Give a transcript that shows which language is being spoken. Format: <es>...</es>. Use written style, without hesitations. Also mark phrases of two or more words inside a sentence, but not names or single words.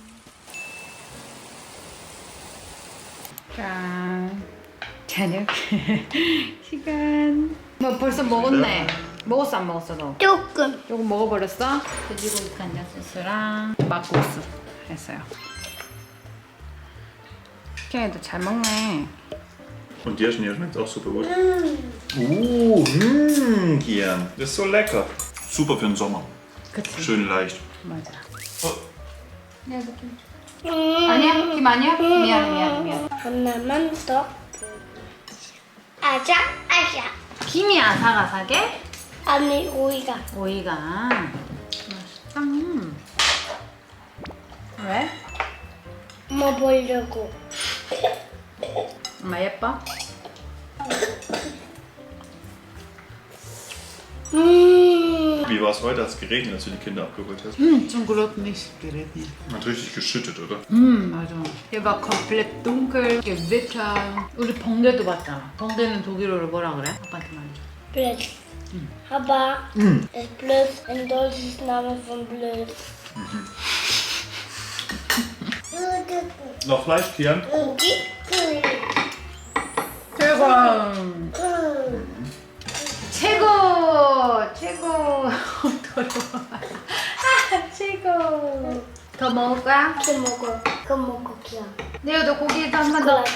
<ko>짠. 저녁 시간. 뭐 벌써 먹었네. 먹었어 안 먹었어 너? 조금. 조금 먹어버렸어? 돼지고기 간장 소스랑 막국수 했어요. 키안이도 잘 먹네.</ko> <de>Und dir schmeckt auch super gut. Kian. Das ist so lecker. Super für den Sommer.</de> <ko>그치?</ko> <de>Schön leicht.</de> <ko>맞아. Oh. 아니야? 김 아니야? 미안해. 하나만 더. 아자. 김이 아삭아삭해? 아니 오이가. 오이가 맛있다. 왜? 엄마 보려고. 엄마 예뻐?</ko> <de>Wie war es heute? Hat es geregnet, als du die Kinder abgeholt hast? Zum Glück nicht geregnet. Hat richtig geschüttet, oder?</de> <ko>맞아.</ko> <de>hier war komplett dunkel, Gewitter.</de> <ko>우리 번개도 봤잖아. 번개는 독일어로 뭐라 그래? 아빠한테 말해줘.</ko> <de>Blöd. Aber ist blöd ein deutsches Name von blöd. Noch Fleisch, Kian?</de> <ko>최고. 더러워. 최고. 더 먹을 거야? 그 먹어 기야. 네오도 고기도 한 번 더.</ko>